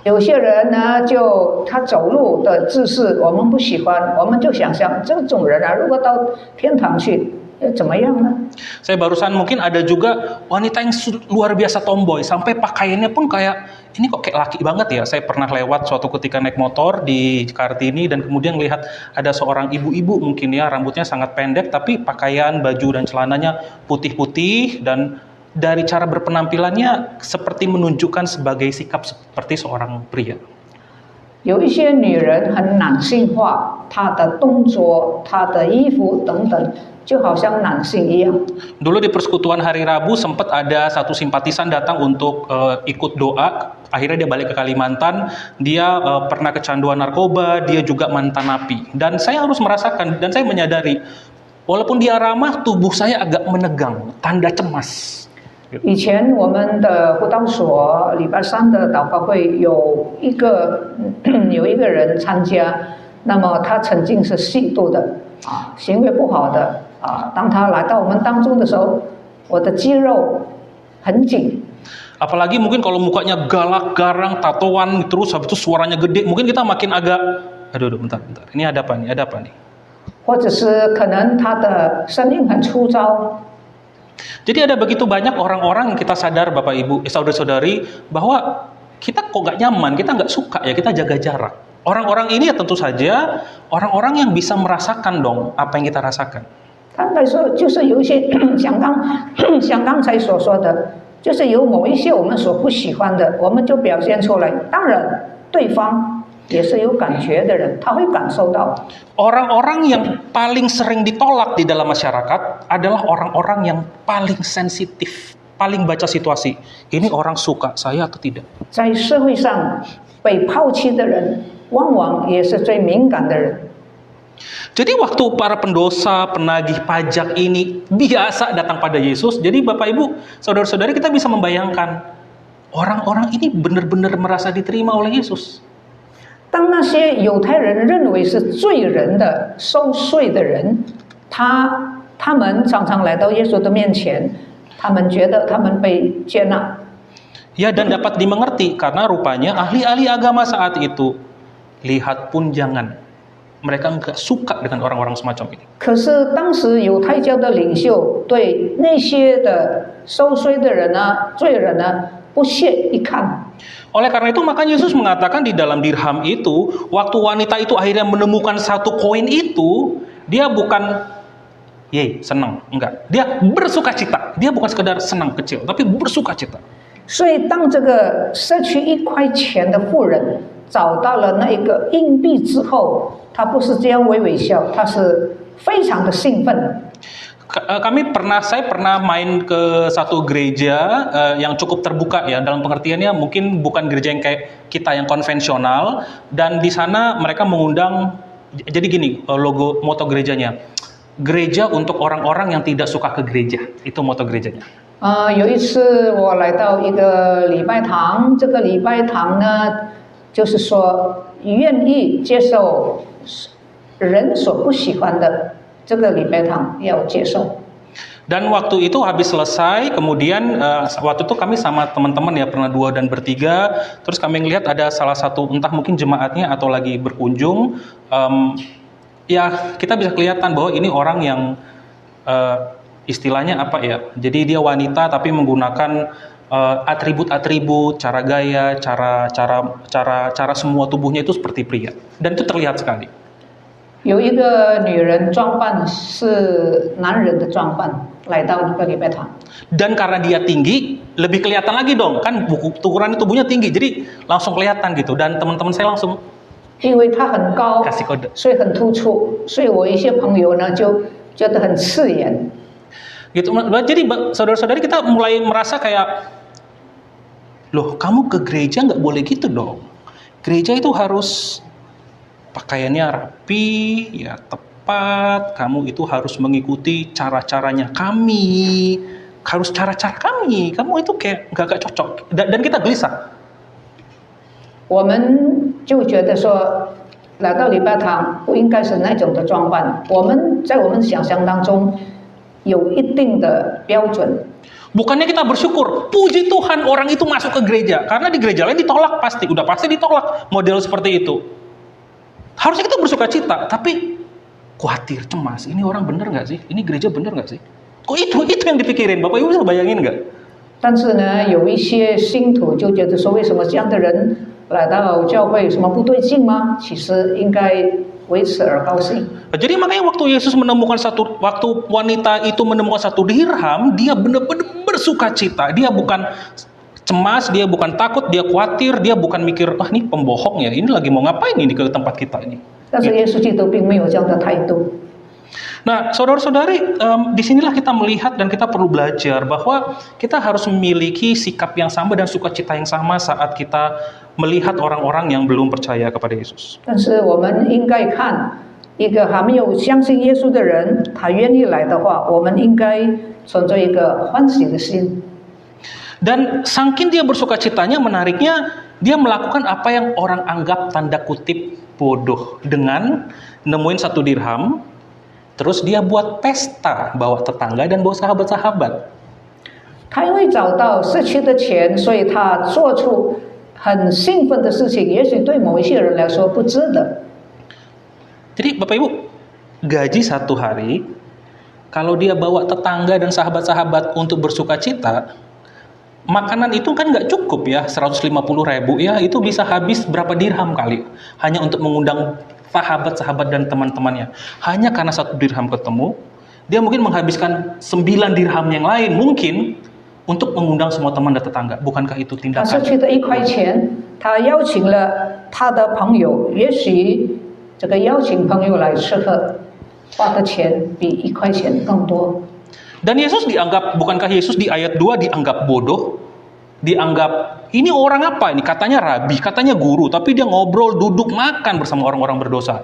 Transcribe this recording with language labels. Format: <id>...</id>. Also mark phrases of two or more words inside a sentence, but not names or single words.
<zh>有些人呢，就他走路的姿势我们不喜欢，我们就想象这种人啊，如果到天堂去，怎么样呢？</zh> <id>Saya barusan mungkin ada juga wanita yang luar biasa tomboy, sampai pakaiannya pun kayak, ini kok kayak laki banget ya. Saya pernah lewat suatu ketika naik motor di Kartini dan kemudian lihat ada seorang ibu-ibu mungkin ya, rambutnya sangat pendek tapi pakaian, baju dan celananya putih-putih dan dari cara berpenampilannya seperti menunjukkan sebagai sikap seperti seorang pria.</id> <zh>有一些女人很男性化，她的动作、她的衣服等等，就好像男性一样。</zh> <id>Dulu di persekutuan hari Rabu sempat ada satu simpatisan datang untuk ikut doa. Akhirnya dia balik ke Kalimantan. Dia pernah kecanduan narkoba, dia juga mantan napi. Dan saya harus merasakan dan saya menyadari, walaupun dia ramah, tubuh saya agak menegang, tanda cemas.</id> <zh>以前我们的辅导所礼拜三的祷告会有一个人参加，那么他曾经是吸毒的啊，行为不好的啊。当他来到我们当中的时候，我的肌肉很紧。</zh> <id>Apalagi mungkin kalau mukanya galak, garang, tatoan, terus habis itu suaranya gede, mungkin kita makin agak, aduh, bentar, ini ada apa nih, ada apa nih?</id> <zh>或者是可能他的声音很粗糙。</zh> <id>Jadi ada begitu banyak orang-orang yang kita sadar Bapak Ibu, saudara-saudari, bahwa kita kok gak nyaman, kita nggak suka ya, kita jaga jarak. Orang-orang ini ya tentu saja orang-orang yang bisa merasakan dong apa yang kita rasakan.</id> <zh>坦白说，就是有一些像刚才所说的，就是有某一些我们所不喜欢的，我们就表现出来。当然，对方也是有感觉的人，他会感受到。</zh> <id>Orang-orang yang paling sering ditolak di dalam masyarakat adalah orang-orang yang paling sensitif, paling baca situasi. Ini orang suka saya atau tidak.</id> <zh>在社会上被抛弃的人，往往也是最敏感的人。</zh> <id>Jadi waktu para pendosa, penagih pajak ini biasa datang pada Yesus, jadi Bapak Ibu, saudara-saudari kita bisa membayangkan orang-orang ini benar-benar merasa diterima oleh Yesus.</id> <zh>当那些犹太人认为是罪人的收税的人，他们常常来到耶稣的面前，他们觉得他们被接纳。</zh> <id>Ya, dan dapat dimengerti karena rupanya ahli-ahli agama saat itu lihat pun jangan. Mereka enggak suka dengan orang-orang semacam ini.</id> <zh>可是当时犹太教的领袖对那些的收税的人呢、罪人呢不屑一看。</zh> <id>Oleh karena itu maka Yesus mengatakan di dalam dirham itu, waktu wanita itu akhirnya menemukan satu koin itu, dia bukan Yeay, senang, enggak. Dia bersukacita. Dia bukan sekedar senang kecil, tapi bersukacita.</id> <zh>所以，当这个失去1块钱的妇人找到了那一个硬币之后，她不是这样微微笑，她是非常的兴奋。</zh> <id>Saya pernah main ke satu gereja yang cukup terbuka ya, dalam pengertiannya mungkin bukan gereja yang kayak kita yang konvensional, dan di sana mereka mengundang, jadi gini logo moto gerejanya, gereja untuk orang-orang yang tidak suka ke gereja, itu moto gerejanya.</id> <zh>有一次我来到一个礼拜堂，这个礼拜堂呢，就是说愿意接受人所不喜欢的。这个礼拜堂要接受。</zh> <id>Dan waktu itu habis selesai, kemudian waktu itu kami sama teman-teman ya pernah 2 dan bertiga, terus kami ngelihat ada salah satu entah mungkin jemaatnya atau lagi berkunjung, ya kita bisa kelihatan bahwa ini orang yang istilahnya apa ya? Jadi dia wanita tapi menggunakan atribut-atribut, cara gaya, cara semua tubuhnya itu seperti pria, dan itu terlihat sekali.</id> <zh>有一个女人装扮是男人的装扮，来到那个礼拜堂。</zh> <id>Dan karena dia tinggi, lebih kelihatan lagi dong, kan ukuran tubuhnya tinggi, jadi langsung kelihatan gitu. Dan teman-teman saya langsung</id> <zh>因为它很高</zh> <id>kasih kode.</id> <zh>所以很突出，所以我一些朋友呢就觉得很刺眼。</zh> <id>Gitu. Jadi saudara-saudari kita mulai merasa kayak, loh kamu ke gereja nggak boleh gitu dong. Gereja itu harus pakaiannya rapi, ya tepat. Kamu itu harus mengikuti cara-caranya kami, harus cara-cara kami. Kamu itu kayak nggak cocok. Dan kita gelisah.</id> <zh>我们就觉得说，来到礼拜堂不应该是那种的装扮。我们在我们想象当中有一定的标准。</zh> <id>Bukannya kita bersyukur, puji Tuhan orang itu masuk ke gereja. Karena di gereja lain ditolak pasti, udah pasti ditolak model seperti itu. Harusnya kita bersuka cita, tapi khawatir, cemas. Ini orang bener nggak sih? Ini gereja bener nggak sih? Kok itu yang dipikirin? Bapak Ibu bisa bayangin nggak?</id> <zh>但是呢，有一些信徒就觉得说，为什么这样的人来到教会有什么不对劲吗？其实应该为此而高兴。</zh> <id>Jadi makanya waktu Yesus menemukan waktu wanita itu menemukan 1 dirham, dia benar-benar bersuka cita. Dia bukan cemas, dia bukan takut, dia khawatir, dia bukan mikir, ah ini pembohong ya, ini lagi mau ngapain ini ke tempat kita ini.</id> <zh>但是耶稣基督并没有这样的态度。</zh> <id>Nah, saudara-saudari, disinilah kita melihat dan kita perlu belajar bahwa kita harus memiliki sikap yang sama dan sukacita yang sama saat kita melihat orang-orang yang belum percaya kepada Yesus.</id> <zh>但是我们应该看一个还没有相信耶稣的人，他愿意来的话，我们应该存着一个欢喜的心。</zh> <id>Dan saking dia bersukacitanya, menariknya dia melakukan apa yang orang anggap tanda kutip bodoh dengan nemuin 1 dirham. Terus dia buat pesta, bawa tetangga dan bawa sahabat-sahabat.</id> <zh>他因为找到失去的钱，所以他做出很兴奋的事情，也许对某一些人来说不值得。</zh> <id>Jadi Bapak Ibu, gaji 1 hari, kalau dia bawa tetangga dan sahabat-sahabat untuk bersuka cita, makanan itu kan nggak cukup ya, 150.000 ya, itu bisa habis berapa dirham kali, hanya untuk mengundang sahabat-sahabat dan teman-temannya. Hanya karena 1 dirham ketemu, dia mungkin menghabiskan 9 dirham yang lain mungkin untuk mengundang semua teman dan tetangga. Bukankah itu</id> <zh>他失</zh> <id>tindakan?</id> <zh>去的1块钱，他邀请了他的朋友，也许这个邀请朋友来吃喝，花的钱比1块钱更多。</zh> <id>Dan Yesus dianggap, bukankah Yesus di ayat 2 dianggap bodoh? Dianggap, ini orang apa ini? Katanya rabi, katanya guru, tapi dia ngobrol, duduk, makan bersama orang-orang berdosa.</id>